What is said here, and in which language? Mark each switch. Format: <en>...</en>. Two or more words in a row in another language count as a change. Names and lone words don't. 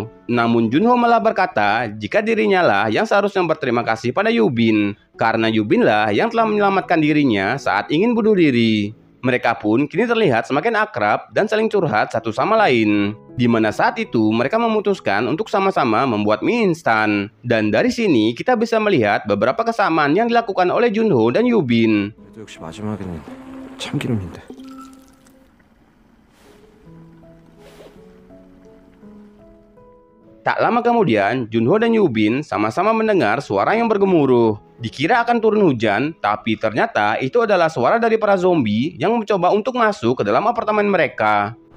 <id>Namun Junho malah berkata jika dirinya lah yang seharusnya berterima kasih pada Yubin, karena Yubin lah yang telah menyelamatkan dirinya saat ingin bunuh diri. Mereka pun kini terlihat semakin akrab dan saling curhat satu sama lain. Di mana saat itu mereka memutuskan untuk sama-sama membuat mie instan. Dan dari sini kita bisa melihat beberapa kesamaan yang dilakukan oleh Junho dan Yubin.</id> <ko>그래도 역시 마지막에는 참기름인데.</ko> <id>Tak lama kemudian, Junho dan Yubin sama-sama mendengar suara yang bergemuruh. Dikira akan turun hujan, tapi ternyata itu adalah suara dari para zombie yang mencoba untuk masuk ke dalam apartemen mereka.</id>